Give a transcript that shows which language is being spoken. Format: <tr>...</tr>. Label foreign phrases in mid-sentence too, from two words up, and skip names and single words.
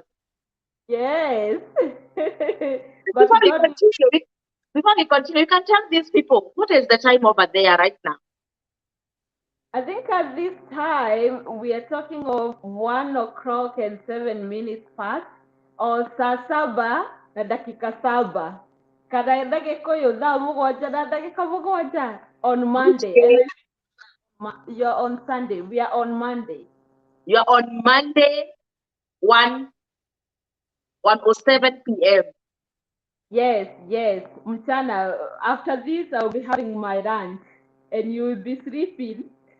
<en>Yes. Before But we God, continue, you can tell these people what is the time over there right now. I think at this time we are talking of 1 o'clock and 7 minutes past, or</en> <sw>saa saba na dakika saba.</sw> <ki>Kada ndagĩka ũyũ thaa mũgwanja na ndagĩka mũgwanja on</ki> <en>Which Monday, and day? you're on Sunday. We are on Monday. You're on Monday, 1:07 p.m. Yes, yes. Mchana, after this I'll be having my lunch, and you will be sleeping.</en>